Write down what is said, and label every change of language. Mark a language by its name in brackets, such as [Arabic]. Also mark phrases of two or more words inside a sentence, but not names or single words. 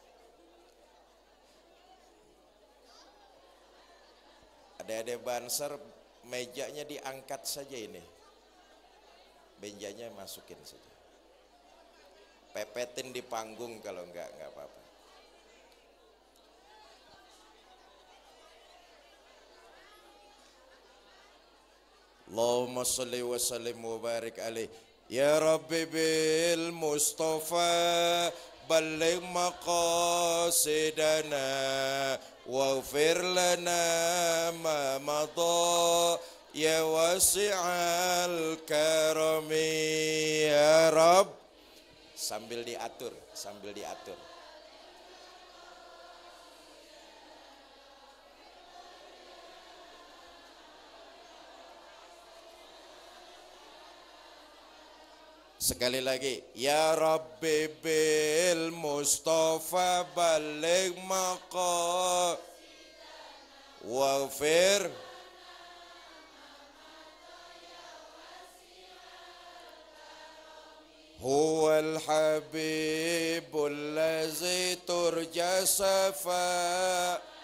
[Indonesian] Adik-adik banser, mejanya diangkat saja ini. Benjanya masukin saja. Pepetin di panggung kalau enggak apa-apa. [Arabic] اللهم صل وسلم وبارك عليه. يا رب بالمصطفى بلغ مقاصدنا واغفر لنا ما مضى يا واسع الكرم يا رب. [Indonesian] Sambil diatur, sambil diatur. Sekali lagi, [Arabic] يا رب بالمصطفى بلغ مقاصدنا واغفر هو الحبيب الذي ترجى صفا